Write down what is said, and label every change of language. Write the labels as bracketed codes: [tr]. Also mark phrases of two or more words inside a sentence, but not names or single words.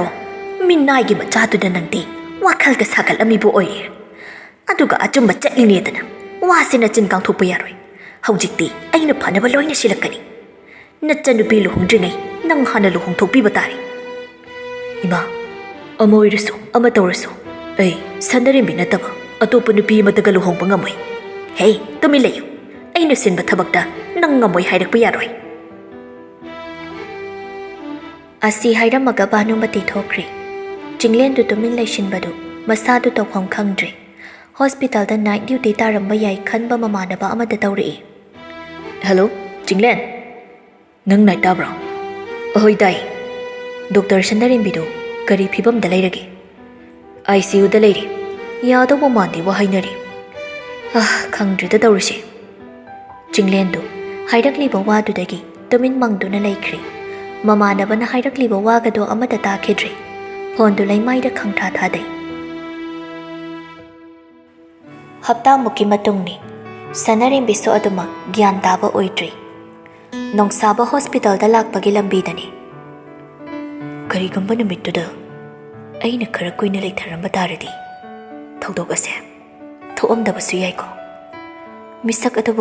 [mni] ꯃꯤꯅꯥꯏꯒꯤ ꯃꯆꯥꯗꯨꯗ ꯅꯪꯗꯤ ꯋꯥꯈꯜꯒ ꯁꯥꯒꯠꯂꯝꯃꯤꯕꯨ ꯑꯣꯏꯔꯦ꯫ ꯑꯗꯨꯒ ꯑꯆꯨꯝꯕ ꯆꯠꯂꯤꯅꯦꯗꯅ ꯋꯥꯁꯤꯅ ꯆꯤꯟ ꯀꯥꯡꯊꯣꯛꯄ ꯌꯥꯔꯣꯏ꯫ ꯍꯧꯖꯤꯛꯇꯤ ꯑꯩꯅ ꯐꯅꯕ ꯂꯣꯏꯅ ꯁꯤꯜꯂꯛꯀꯅꯤ꯫ ꯅꯆꯟꯅꯨꯄꯤ ꯂꯨꯍꯣꯡꯗ꯭ꯔꯤꯉꯩ ꯅꯪ ꯍꯥꯟꯅ ꯂꯨꯍꯣꯡꯊꯣꯛꯄꯤꯕ ꯇꯥꯔꯦ꯫ ꯏꯃꯥ, ꯑꯃ ꯑꯣꯏꯔꯁꯨ ꯑꯃ ꯇꯧꯔꯁꯨ ꯑꯩ ꯁꯅꯔꯦꯝꯕꯤ ꯅꯠꯇꯕ ꯑꯇꯣꯞꯄ ꯅꯨꯄꯤ ꯑꯃꯇꯒ ꯂꯨꯍꯣꯡꯕ ꯉꯝꯃꯣꯏ꯫ ꯍꯦ, ꯇꯨꯃꯤꯟ ꯂꯩꯌꯨ꯫ ꯑꯩꯅ ꯁꯤꯟꯕ ꯊꯕꯛꯇ ꯅꯪ ꯉꯝꯃꯣꯏ ꯍꯥꯏꯔꯛꯄ ꯌꯥꯔꯣꯏ꯫ ꯑꯁꯤ ꯍꯥꯏꯔꯝꯃꯒ ꯚꯥꯅꯨꯃꯇꯤ ꯊꯣꯛꯈ꯭ꯔꯦ꯫ ꯆꯤꯡꯂꯦꯟꯗꯨ ꯇꯨꯃꯤꯟ ꯂꯩꯁꯤꯟꯕꯗꯨ ꯃꯁꯥꯗꯨ ꯇꯧꯐꯝ ꯈꯪꯗ꯭ꯔꯦ꯫ ꯍꯣꯁꯄꯤꯇꯥꯜꯗ [en] night duty [mni] ꯇꯥꯔꯝꯕ ꯌꯥꯏ ꯈꯟꯕ ꯃꯃꯥꯟꯅꯕ ꯑꯃꯗ ꯇꯧꯔꯛꯏ꯫ Hello, Jinglen. Nang nai tabra? Ahoy dai. Doctor Sanarimbidu, kari phibam da leirage. ICU da leiri. Yado bo mandi wa hainari. Khangdri da dawrisi. Jinglen du, hairakli ba wadu dagi, tumin mangdu na laikri. Mamana ba na hairakli ba waga do amata takidri. Hondu lai mai da khangtha thadai. Hapta muki matungni. Sanarimbisu aduma gyan taba oidri. Nongsaba hospital da lakpagi lambidani. Karigamba numittuda aina khara kuina leitharamba taradi thogdok ase thoomdabasu yaiko misak adabu